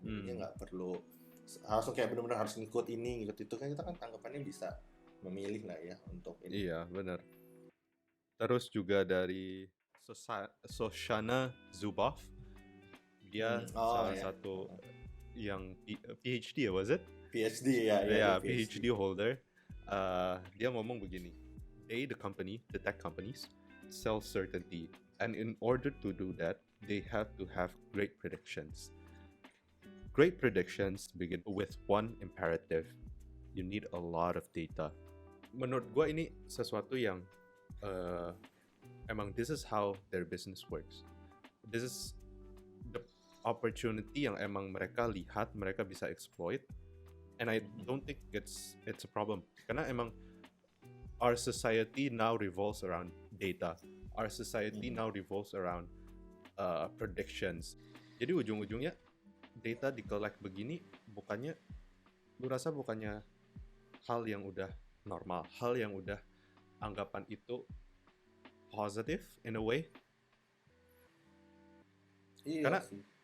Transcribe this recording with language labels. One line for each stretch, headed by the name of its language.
Indonesian: Jadinya nggak perlu langsung kayak benar-benar harus ngikut ini, ngikut itu kan. Kita kan tanggapannya bisa memilih lah ya untuk ini. Iya, benar. Terus juga dari Shoshana Zuboff, dia salah satu yang PhD ya,
English: was it?
Indonesian: PhD ya.
English: Yeah, PhD holder.
Indonesian: Dia ngomong begini,
English: the tech companies, sell certainty, and in order to do that, they have to have great predictions. Great predictions begin with one imperative. You need a lot of data.
Indonesian: Menurut gue ini sesuatu yang emang
English: this is how their business works. This is the opportunity
Indonesian: yang emang mereka lihat, mereka bisa exploit.
English: And I don't think it's a problem.
Indonesian: Karena emang
English: our society now revolves around data. Our society now revolves around predictions.
Indonesian: Jadi ujung-ujungnya data di-collect begini bukannya, lu rasa bukannya hal yang udah normal, hal yang udah anggapan itu
English: positive in a way.
Indonesian: Iya Karena sih.